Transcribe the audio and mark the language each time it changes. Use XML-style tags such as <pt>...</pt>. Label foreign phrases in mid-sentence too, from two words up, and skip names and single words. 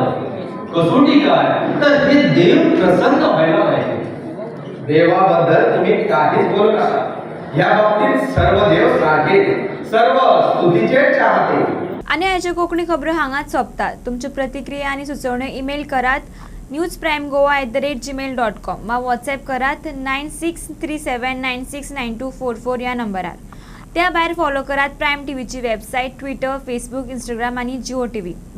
<mr>कसोटी काय तर हे देव प्रसन्न व्हायला पाहिजे. देवाबद्दल तुम्ही काहीच बोलू नका. या बाबतीत सर्व देव सारखे, सर्व स्तुतीचे चाहते.</mr> <kok>आणि याच्या कोकणी खबरो हांगाच सोंपतात. तुमची प्रतिक्रिया आणि सुचोवण्यो ईमेल करात newsprimegoa@gmail.com वा व्हॉट्सॲप करात 9637969244 या नंबरार. त्या भायर फॉलो करात प्रायम टीव्हीची वेबसाईट, ट्विटर, फेसबुक, इंस्टाग्राम आणि जिओ टीव्ही.</kok>